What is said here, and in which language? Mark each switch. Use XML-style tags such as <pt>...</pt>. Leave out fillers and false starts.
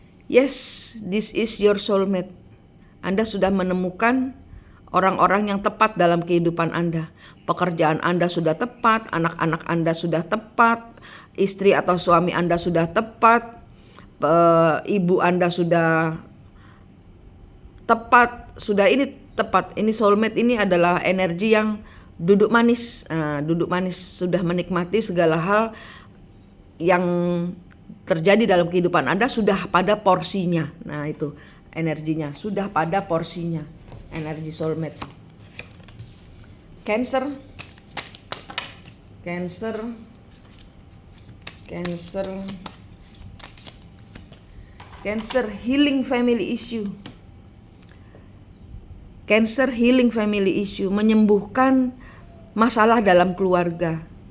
<en>Yes, this is your soulmate.</en> <id>Anda sudah menemukan orang-orang yang tepat dalam kehidupan Anda. Pekerjaan Anda sudah tepat, anak-anak Anda sudah tepat, istri atau suami Anda sudah tepat, ibu Anda sudah tepat, ini tepat. Ini soulmate ini adalah energi yang duduk manis, sudah menikmati segala hal yang terjadi dalam kehidupan Anda sudah pada porsinya. Nah, itu energinya, sudah pada porsinya. Energi soulmate.</id> <en>Cancer, healing family issue. Cancer healing family issue,</en> <id>menyembuhkan masalah dalam keluarga.</id>